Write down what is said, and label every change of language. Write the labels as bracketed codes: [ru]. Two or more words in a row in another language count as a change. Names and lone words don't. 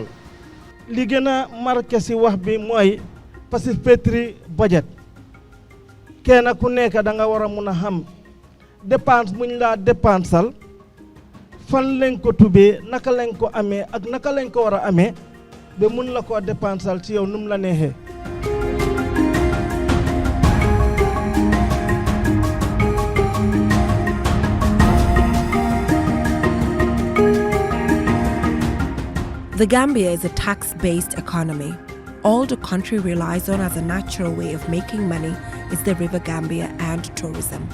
[wo] li gën a marqué si wax bi mooy [en] participatory budget [wo] kenn ku nekk da nga war a mun a xam dépense buñ laa dépensal fan lañ ko tubee naka lañ ko amee ak naka lañ ko war a amee ba mun la koo dépensal ci yow num la neexee. [en] The Gambia is a tax-based economy. All the country relies on as a natural way of making money is the River Gambia and tourism.